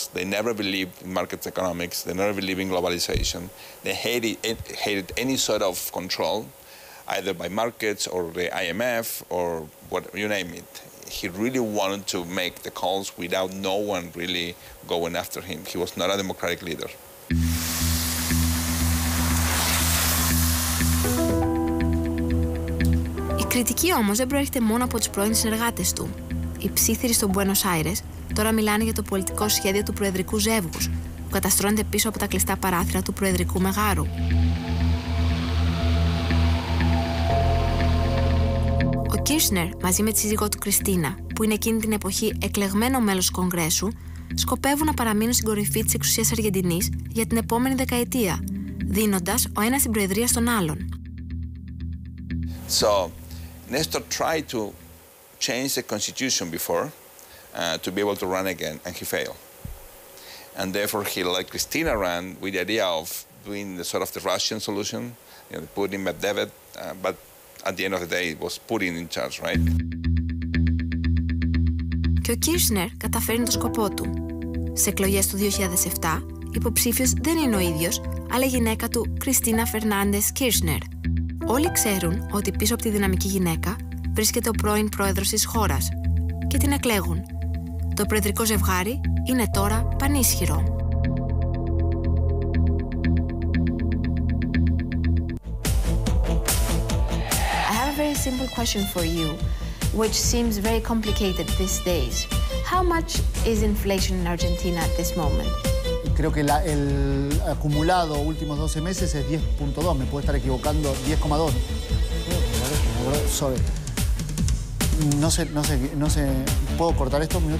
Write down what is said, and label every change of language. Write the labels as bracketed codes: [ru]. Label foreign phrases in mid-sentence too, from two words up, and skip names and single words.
[en] They never believed in market economics. They never believed in globalization. They hated any sort of control, either by markets or the IMF or what you name it. He really wanted to make the calls without no one really going after him. He was not a democratic leader. [el] Η κριτική όμως δεν προέρχεται μόνο από τους πρώην συνεργάτες του. Οι ψήθυροι στο Μπουένος Άιρες τώρα μιλάνε για το πολιτικό σχέδιο του προεδρικού ζεύγους, που καταστρώνεται πίσω από τα κλειστά παράθυρα του προεδρικού μεγάρου. Ο Κίρσνερ, μαζί με τη σύζυγό του Κριστίνα, που είναι εκείνη την εποχή εκλεγμένο μέλος του Κογκρέσου, σκοπεύουν να παραμείνουν στην κορυφή της εξουσίας Αργεντινής για την επόμενη δεκαετία, δίνοντας ο ένας την προεδρία στον άλλον. [en] So, Nestor tried to change the constitution before to be able to run again, and he failed. And therefore, he let Cristina run with the idea of doing the sort of the Russian solution, Putin, Medvedev, but at the end of the day, it was Putin in charge, right? [el] Και ο Κίρσνερ καταφέρνει το σκοπό του. Σε εκλογές του 2007, υποψήφιος δεν είναι ο ίδιος, αλλά η γυναίκα του, Κριστίνα Φερνάντες Κίρσνερ. Όλοι ξέρουν ότι πίσω από τη δυναμική γυναίκα βρίσκεται ο πρώην πρόεδρος της χώρας και την εκλέγουν. Το προεδρικό ζευγάρι είναι τώρα πανίσχυρο. [en] I have a very simple question for you, which seems very complicated these days. How much is inflation in Argentina at this moment? [es] Creo que el acumulado últimos 12 meses es 10.2, me puedo estar equivocando, 10,2. [en] Sorry. [es] No sé, ¿puedo cortar esto un minuto?